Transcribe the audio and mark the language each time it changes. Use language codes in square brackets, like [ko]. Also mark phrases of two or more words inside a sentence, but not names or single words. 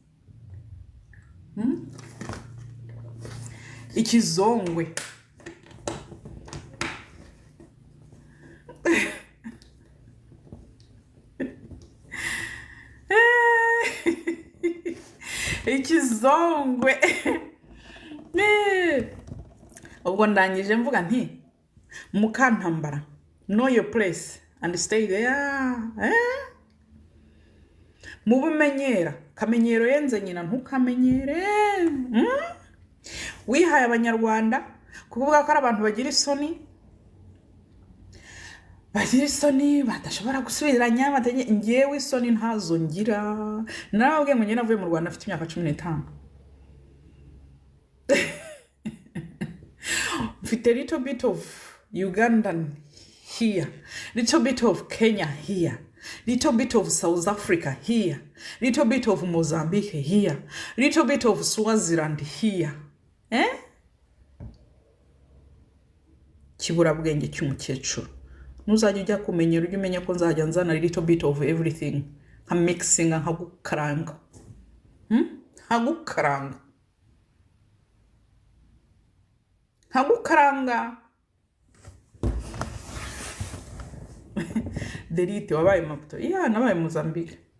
[rw] Ikizongwe ikizongwe ubwo ndangije mvuga nti Mukantambara [en] know your place and stay there. [rw] Mu bumenyera kamenyero yenze nyina ntukamenyere. Wihaye abanyarwanda kuvuga ko ari abantu bagira isoni badashobora gusubiranya batenye ngewe isoni ntazo ngira. Nawe ngo nyina avuye mu Rwanda afite imyaka 15. [en] Mfite little bit of Ugandan here, little bit of Kenya here, little bit of South Africa here, little bit of Mozambique here, little bit of Swaziland here. [rw] Kiburabwenge cy'umukecuru. Ntuzajya ujya kumenyera, ujye umenya ko nzajya nzana [en] little bit of everything. [rw] Nka mixing, nkagukaranga. Nkagukaranga. Nkagukaranga. Delete wabaye Maputo. Yeah, nabaye Mozambique.